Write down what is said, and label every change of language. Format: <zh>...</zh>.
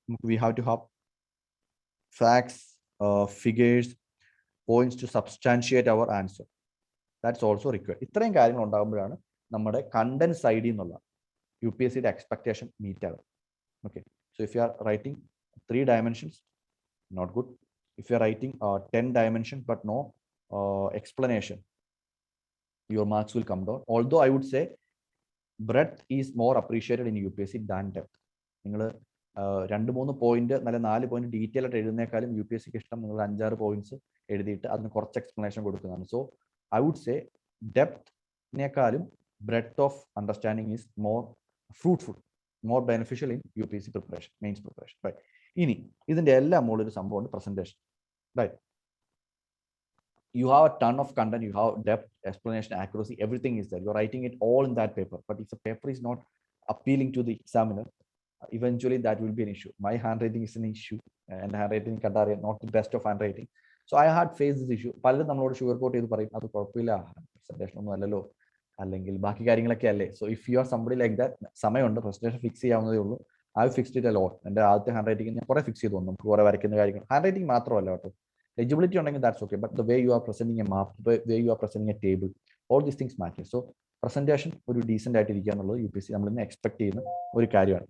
<en>നമുക്ക് we have to have facts, figures, points to substantiate our answer. That's also required.</en> <ml>ഇത്രയും കാര്യങ്ങൾ ഉണ്ടാകുമ്പോഴാണ് നമ്മുടെ contents ID എന്നുള്ള UPSCയുടെ expectation meet ആകും. Okay, so</ml> <en>If you are writing 3 dimensions, not good. If you are writing 10 dimensions but no explanation, your marks will come down. Although I would say breadth is more appreciated in UPSC than depth.</en> <ml>നിങ്ങൾ 2-3 point നല്ല 4 point detail ആയിട്ട് എഴുതുന്നേക്കാളും UPSCക്ക് ഇഷ്ടം നിങ്ങൾ 5-6 points എഴുതിയിട്ട് അതിന് കുറച്ച് explanation കൊടുക്കുന്നതാണ്.</ml> <en>So I would say ഡെപ്തിനേക്കാളും breadth of understanding is more fruitful, more beneficial in UPSC preparation, mains preparation. Right.</en> <ml>ഇനി ഇതിന്റെ എല്ലാം മുകളിൽ ഒരു സംഭവമുണ്ട്, presentation. Right,</ml> <en>you have a ton of content, you have depth, explanation, accuracy, everything is there. You're writing it all in that paper. But if the paper is not appealing to the examiner, eventually that will be an issue. My handwriting is an issue, and handwriting not the best of handwriting. So I had faced this issue.</en> <ml>പലരും നമ്മളോട് sugar coat ചെയ്ത് പറയും അത് കുഴപ്പമില്ല, presentation ഒന്നും അല്ലല്ലോ, അല്ലെങ്കിൽ ബാക്കി കാര്യങ്ങളൊക്കെ അല്ലേ.</ml> <en>so if you are somebody like that,</en> <ml>സമയമുണ്ട്, പ്രസന്റേഷൻ ഫിക്സ് ചെയ്യാവുന്നതേ ഉള്ളൂ.</ml> <en>I fixed it a lot.</en> <ml>എൻ്റെ ആദ്യത്തെ ഹാൻഡ് റൈറ്റിംഗ് ഞാൻ കുറെ ഫിക്സ് ചെയ്തു വന്നു. നമുക്ക് കുറെ വരയ്ക്കുന്ന കാര്യങ്ങൾ, ഹാൻഡ് റൈറ്റിംഗ് മാത്രമല്ല കേട്ടോ,</ml> <en>legibility ഉണ്ടെങ്കിൽ that's okay, but the way you are presenting a map, the way you are presenting a table, all these things matter.</en> <ml>So presentation ഒരു ഡീസെന്റ് ആയിട്ട് ഇരിക്കുക എന്നുള്ളത് UPSC നമ്മൾ ഇന്ന് എക്സ്പെക്ട് ചെയ്യുന്ന ഒരു കാര്യമാണ്.</ml>